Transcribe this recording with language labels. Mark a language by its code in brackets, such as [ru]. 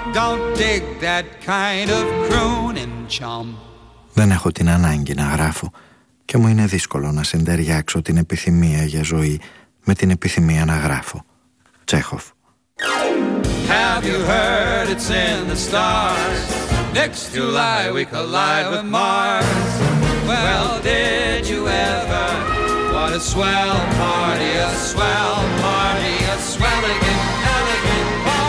[en] Don't dig that kind of crooning, chum. [el] Δεν έχω την ανάγκη να γράφω και μου είναι δύσκολο να συντεριάξω την επιθυμία για ζωή με την επιθυμία να γράφω. Τσέχοφ. [en] Have you heard it's in the stars? Next July we collide with Mars. Well, did you ever? What a swell party, a swell party, a swell again.